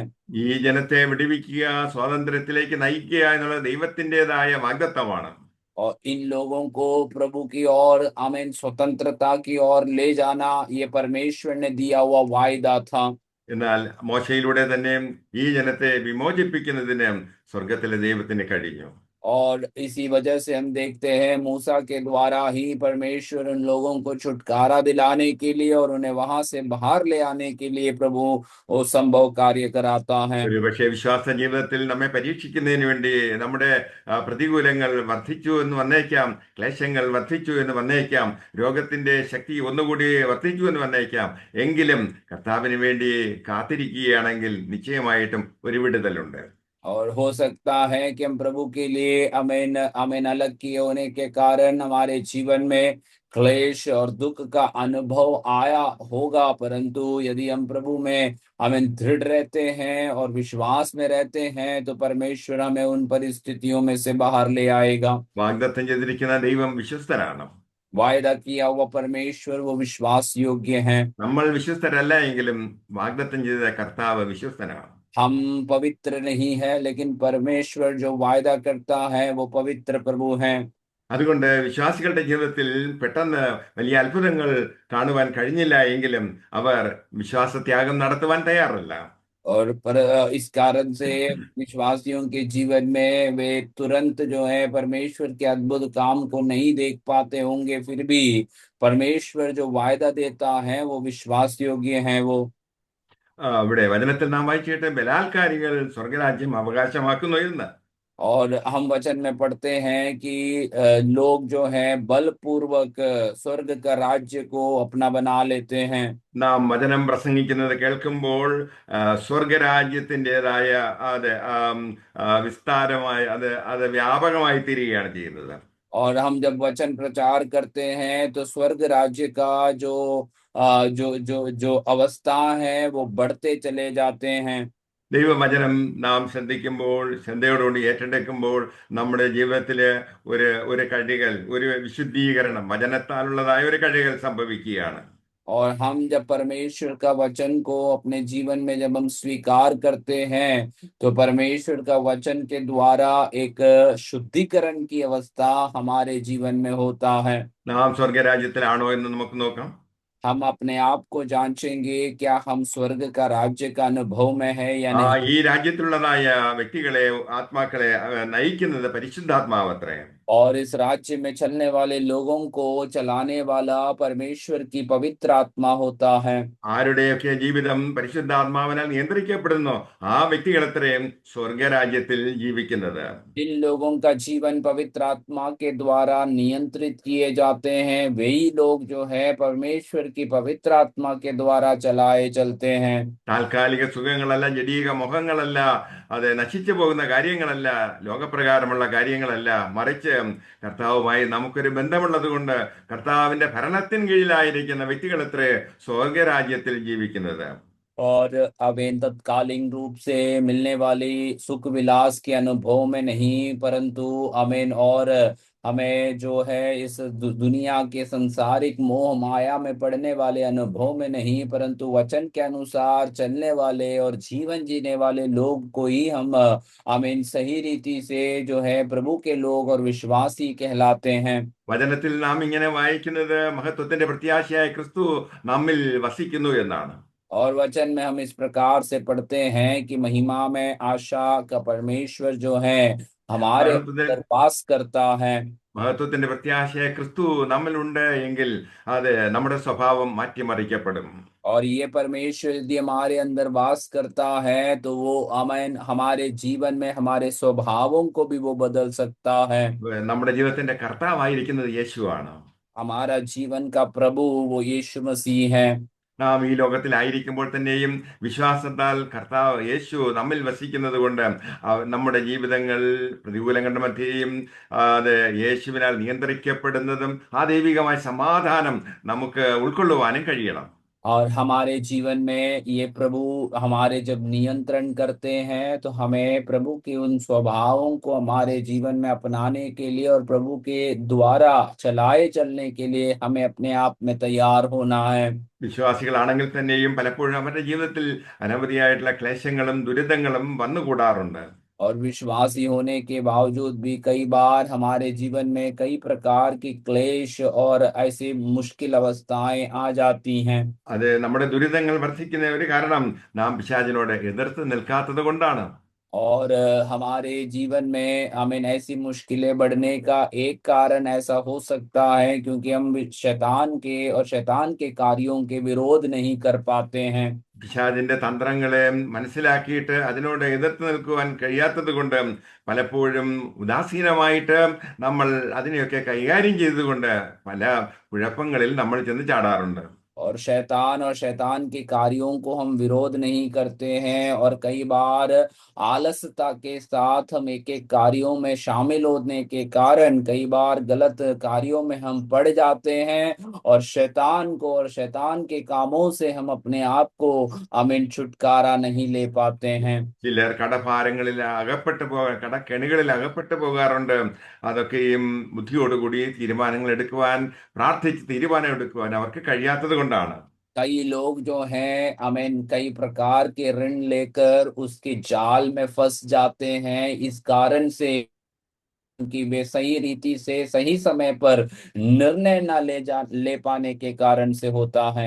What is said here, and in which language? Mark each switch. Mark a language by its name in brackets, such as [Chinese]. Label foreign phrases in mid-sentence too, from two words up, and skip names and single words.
[Malayalam] ഈ ജനത്തെ വിടുവിക്കുക, സ്വാതന്ത്ര്യത്തിലേക്ക് നയിക്കുക എന്നുള്ള ദൈവത്തിൻ്റെതായ വാഗ്ദത്തമാണ്. [Hindi] और इन लोगों को प्रभु की ओर आमीन स्वतंत्रता की ओर ले जाना ये परमेश्वर ने दिया हुआ वायदा था। [Malayalam] എന്നാൽ മോശയിലൂടെ തന്നെ ഈ ജനത്തെ വിമോചിപ്പിക്കുന്നതിന് സ്വർഗത്തിലെ ദൈവത്തിന് കഴിഞ്ഞു. [Hindi] और इसी वजह से हम देखते हैं मूसा के द्वारा ही परमेश्वर उन लोगों को छुटकारा दिलाने के लिए और उन्हें वहां से बाहर ले आने के लिए प्रभु वो संभव कार्य कराता है। [Malayalam] ഒരു പക്ഷേ വിശ്വാസ ജീവിതത്തിൽ നമ്മെ പരീക്ഷിക്കുന്നതിന് വേണ്ടി നമ്മുടെ പ്രതികൂലങ്ങൾ വർദ്ധിച്ചു എന്ന് വന്നേക്കാം, ക്ലേശങ്ങൾ വർദ്ധിച്ചു എന്ന് വന്നേക്കാം, രോഗത്തിന്റെ ശക്തി ഒന്നുകൂടി വർദ്ധിച്ചു എന്ന് വന്നേക്കാം. എങ്കിലും കർത്താവിന് വേണ്ടി കാത്തിരിക്കുകയാണെങ്കിൽ നിശ്ചയമായിട്ടും ഒരു വിടുതലുണ്ട്. [Hindi] और हो सकता है कि हम प्रभु के लिए अमेन अमेन अलग किए होने के कारण हमारे जीवन में क्लेश और दुख का अनुभव आया होगा, परंतु यदि हम प्रभु में हमें दृढ़ रहते हैं और विश्वास में रहते हैं तो परमेश्वर हमें उन परिस्थितियों में से बाहर ले आएगा। [Malayalam] വാഗ്ദത്തം ചെയ്തിരിക്കുന്ന ദൈവം വിശ്വസ്തനാണ്. [Hindi] वायदा किया हुआ परमेश्वर वो विश्वास योग्य है। [Malayalam] നമ്മൾ വിശ്വസ്തരല്ല എങ്കിലും വാഗ്ദത്തം ചെയ്ത കർത്താവ് വിശ്വസ്തനാണ്. [Hindi] हम पवित्र नहीं है लेकिन परमेश्वर जो वायदा करता है वो पवित्र प्रभु है। [Malayalam] അതുകൊണ്ട് വിശ്വാസികളുടെ ജീവിതത്തിൽ പെട്ടെന്ന് വലിയ അത്ഭുതങ്ങൾ കാണുവാൻ കഴിഞ്ഞില്ല എങ്കിലും അവർ വിശ്വാസത്യാഗം നടത്തുവാൻ തയ്യാറല്ല. [Hindi] और पर इस कारण से विश्वासियों के जीवन में वे तुरंत जो है परमेश्वर के अद्भुत काम को नहीं देख पाते होंगे, फिर भी परमेश्वर जो वायदा देता है वो विश्वास योग्य है वो। [Malayalam] ഇവിടെ വചനത്തിൽ നാം വായിച്ചിട്ട് ബലാത്കാരികൾ സ്വർഗരാജ്യം അവകാശമാക്കുന്നു എന്ന്. [Hindi] और हम वचन में पढ़ते हैं कि लोग जो है बलपूर्वक स्वर्ग का राज्य को अपना बना लेते हैं। [Malayalam] നാം വചനം പ്രസംഗിക്കുന്നത് കേൾക്കുമ്പോൾ സ്വർഗരാജ്യത്തിൻ്റെതായ അത് വിസ്താരമായി അത് അത് വ്യാപകമായി തീരുകയാണ് ചെയ്യുന്നത്. [Hindi] और हम जब वचन प्रचार करते हैं तो स्वर्ग राज्य का जो अवस्था है वो बढ़ते चले जाते हैं। [Malayalam] ദൈവവചനം നാം ശ്രദ്ധിക്കുമ്പോൾ, ശ്രദ്ധയോടുകൂടി ഏറ്റെടുക്കുമ്പോൾ നമ്മുടെ ജീവിതത്തില് ഒരു ഒരു കഴികൾ, ഒരു വിശുദ്ധീകരണം, വചനത്താലുള്ളതായ ഒരു കഴികൾ സംഭവിക്കുകയാണ്. [Hindi] और हम जब परमेश्वर का वचन को अपने जीवन में जब हम स्वीकार करते हैं तो परमेश्वर का वचन के द्वारा एक शुद्धिकरण की अवस्था हमारे जीवन में होता है। [Malayalam] നാം സ്വർഗരാജ്യത്തിലാണോ എന്ന് നമുക്ക് നോക്കാം. [Hindi] हम अपने आप को जांचेंगे क्या हम स्वर्ग का राज्य का अनुभव में है या ആ नहीं। [Malayalam] ഈ രാജ്യത്തിലുള്ളതായ വ്യക്തികളെ, ആത്മാക്കളെ നയിക്കുന്നത് പരിശുദ്ധാത്മാവത്രേ. [Hindi] और इस राज्य में चलने वाले लोगों को चलाने वाला परमेश्वर की पवित्र आत्मा होता है। [Malayalam] ആരുടെയൊക്കെ ജീവിതം പരിശുദ്ധാത്മാവിനാൽ നിയന്ത്രിക്കപ്പെടുന്നു ആ വ്യക്തികളത്രയും സ്വർഗരാജ്യത്തിൽ ജീവിക്കുന്നത്. [Hindi] जिन लोगों का जीवन पवित्र आत्मा के द्वारा नियंत्रित किए जाते हैं वही लोग जो है परमेश्वर की पवित्र आत्मा के द्वारा चलाए चलते हैं। [Malayalam] താൽക്കാലിക സുഖങ്ങളല്ല, ജഡീക മുഖങ്ങളല്ല, അത് നശിച്ചു പോകുന്ന കാര്യങ്ങളല്ല, ലോകപ്രകാരമുള്ള കാര്യങ്ങളല്ല, മറിച്ച് കർത്താവുമായി നമുക്കൊരു ബന്ധമുള്ളത് കൊണ്ട് കർത്താവിന്റെ ഭരണത്തിന് കീഴിലായിരിക്കുന്ന വ്യക്തികളത്രേ സ്വർഗരാജ്യത്തിൽ ജീവിക്കുന്നത്. [Hindi] और अब इन तत्कालीन रूप से मिलने वाली सुख विलास के अनुभव में नहीं, परंतु अमेन और हमें जो है इस दुनिया के संसारिक मोह माया में पड़ने वाले अनुभव में नहीं, परंतु वचन के अनुसार चलने वाले और जीवन जीने वाले लोग को ही हम अमेन सही रीति से जो है प्रभु के लोग और विश्वासी कहलाते हैं। [Malayalam] വചനത്തിൽ നാം ഇങ്ങനെ വായിക്കുന്നത് മഹത്വത്തിന്റെ പ്രത്യാശയായ ക്രിസ്തു നമ്മിൽ വസിക്കുന്നു എന്നാണ്. [Hindi] और वचन में हम इस प्रकार से पढ़ते हैं कि महिमा में आशा का परमेश्वर जो है हमारे [Malayalam] മഹത്വത്തിൽ [Hindi] अंदर वास करता है। [Malayalam] മഹത്വത്തിന്റെ പ്രത്യാശയായ ക്രിസ്തു നമ്മിലുണ്ട് എങ്കിൽ അത് നമ്മുടെ സ്വഭാവം മാറ്റിമറിക്കപ്പെടും. [Hindi] और ये परमेश्वर यदि हमारे अंदर वास करता है तो वो अमन हमारे जीवन में हमारे स्वभावों को भी वो बदल सकता है। [Malayalam] നമ്മുടെ ജീവിതത്തിന്റെ കർത്താവായിരിക്കുന്നത് യേശുവാണ്. [Hindi] हमारा जीवन का प्रभु वो यीशु मसीह है। [Malayalam] നാം ഈ ലോകത്തിലായിരിക്കുമ്പോൾ തന്നെയും വിശ്വാസത്താൽ കർത്താവ് യേശു നമ്മിൽ വസിക്കുന്നത് കൊണ്ട് നമ്മുടെ ജീവിതങ്ങൾ പ്രതികൂലങ്ങളുടെ മധ്യേയും അത് യേശുവിനാൽ നിയന്ത്രിക്കപ്പെടുന്നതും ആ ദൈവികമായ സമാധാനം നമുക്ക് ഉൾക്കൊള്ളുവാനും കഴിയണം. [Hindi] और हमारे जीवन में ये प्रभु हमारे जब नियंत्रण करते हैं तो हमें प्रभु के उन स्वभावों को हमारे जीवन में अपनाने के लिए और प्रभु के द्वारा चलाए चलने के लिए हमें अपने आप में तैयार होना है। [Malayalam] വിശ്വാസികളാണെങ്കിൽ തന്നെയും പലപ്പോഴും അവരുടെ ജീവിതത്തിൽ അനവധിയായിട്ടുള്ള ക്ലേശങ്ങളും ദുരിതങ്ങളും വന്നുകൂടാറുണ്ട്. [Hindi] और विश्वासी होने के बावजूद भी कई बार हमारे जीवन में कई प्रकार की क्लेश और ऐसी मुश्किल अवस्थाएं आ जाती हैं। [Malayalam] അത് നമ്മുടെ ദുരിതങ്ങൾ വർദ്ധിക്കുന്ന ഒരു കാരണം നാം പിശാചിനോട് എതിർത്ത് നിൽക്കാത്തത് കൊണ്ടാണ്. [Hindi] और हमारे जीवन में हमें ऐसी मुश्किलें बढ़ने का एक कारण ऐसा हो सकता है क्योंकि हम शैतान के और शैतान के कार्यों के विरोध नहीं कर पाते हैं। [Malayalam] പിശാചിന്റെ തന്ത്രങ്ങളെ മനസ്സിലാക്കിയിട്ട് അതിനോട് എതിർത്ത് നിൽക്കുവാൻ കഴിയാത്തത് കൊണ്ട് പലപ്പോഴും ഉദാസീനമായിട്ട് നമ്മൾ അതിനെയൊക്കെ കൈകാര്യം ചെയ്തുകൊണ്ട് പല കുഴപ്പങ്ങളിൽ നമ്മൾ ചെന്ന് ചാടാറുണ്ട്. [Hindi] और शैतान के कार्यों को हम विरोध नहीं करते हैं और कई बार आलसता के साथ हम एक एक कार्यों में शामिल होने के कारण कई बार गलत कार्यों में हम पड़ जाते हैं और शैतान को और शैतान के कामों से हम अपने आप को अमीन छुटकारा नहीं ले पाते हैं। [Malayalam] ചിലർ കടഭാരങ്ങളിൽ കടക്കെണികളിൽ അകപ്പെട്ടു പോകാറുണ്ട്. അതൊക്കെയും ബുദ്ധിയോടുകൂടി തീരുമാനങ്ങൾ എടുക്കുവാൻ പ്രാർത്ഥിച്ച് തീരുമാനം എടുക്കുവാൻ അവർക്ക് കഴിയാത്തത് കൊണ്ടാണ്. [Hindi] कई लोग जो हैं अमीन कई प्रकार के ऋण लेकर उसके जाल में फंस जाते हैं इस कारण से कि वे सही रीति से सही समय पर निर्णय ना ले पाने के कारण से होता है।